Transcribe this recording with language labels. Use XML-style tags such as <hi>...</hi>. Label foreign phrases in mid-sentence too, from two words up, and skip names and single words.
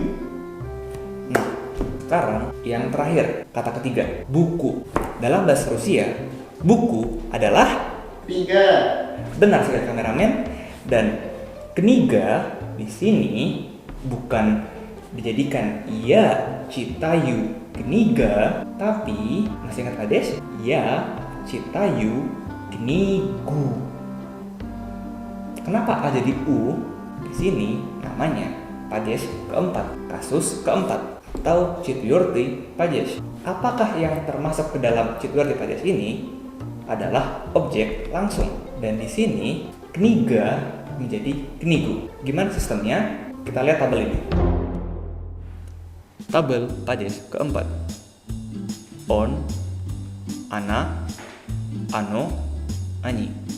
<id>Nah, sekarang yang terakhir, kata ketiga, buku. Dalam bahasa Rusia, buku adalah</id> <ru>Kniga.</ru> <id>benar sekali kameramen. Dan kniga di sini bukan dijadikan ya</id> <ru>читаю книга,</ru> <id>tapi masih ingat Ades?</id> <ru>Я читаю книгу.</ru> <id>Kenapa A jadi U? Di sini namanya Pades keempat, kasus keempat, atau</id> <ru>четвертый падеж.</ru> <id>Apakah yang termasuk ke dalam</id> <ru>четвертый падеж</ru> <id>ini adalah objek langsung, dan di sini kniga menjadi knigu. Gimana sistemnya? Kita lihat tabel ini. Tabel падеж keempat.</id> <ru>Он, она, оно, они.</ru>